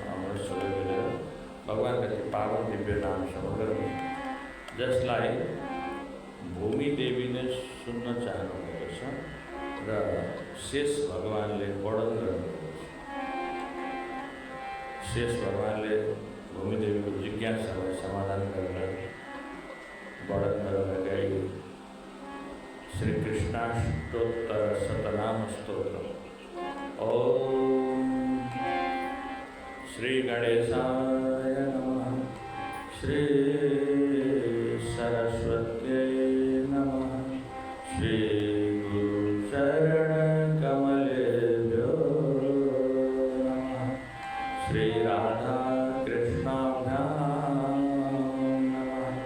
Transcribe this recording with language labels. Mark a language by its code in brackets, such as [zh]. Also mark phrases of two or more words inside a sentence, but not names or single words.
[ne] आउनुहोस् सबै मिलेर भगवानका ती पावन दिव्य नाम श्रवण गरौँ, जसलाई भूमि देवीले सुन्न चाहनुभएको छ र शेष भगवानले वर्णन गर्नुभएको छ। शेष भगवानले भूमिदेवीको जिज्ञासालाई समाधान गरेर वर्णन गर्नुभएका श्री कृष्णाष्टोत्तर शतनाम स्तोत्र। [sa] ओम श्री गणेशाय नमः, श्री सरस्वत्यै नमः, श्री गुरु चरण कमलेभ्यो नमः, श्री राधा कृष्णाभ्यां नमः।